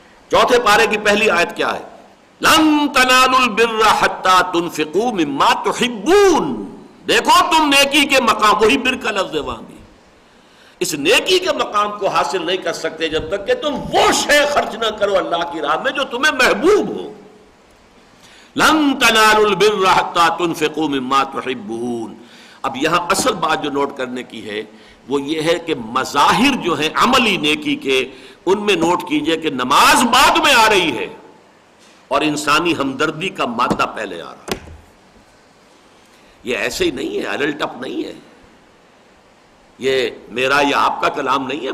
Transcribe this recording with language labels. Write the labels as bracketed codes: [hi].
[ur] چوتھے پارے کی پہلی آیت کیا ہے؟ [ar] لن تنالوا البر حتى تنفقوا مما تحبون. [ur] دیکھو تم نیکی کے مقام، وہی بر کا لفظ ہے وہاں بھی، اس نیکی کے مقام کو حاصل نہیں کر سکتے جب تک کہ تم وہ شے خرچ نہ کرو اللہ کی راہ میں جو تمہیں محبوب ہو. [ar] لن تنالوا البر حتى تنفقوا مما تحبون. [ur] اب یہاں اصل بات جو نوٹ کرنے کی ہے وہ یہ ہے کہ مظاہر جو ہیں عملی نیکی کے، ان میں نوٹ کیجئے کہ نماز بعد میں آ رہی ہے اور انسانی ہمدردی کا مادہ پہلے آ رہا ہے. یہ ایسے ہی نہیں ہے، الٹ اپ نہیں ہے، یہ میرا یا آپ کا کلام نہیں ہے.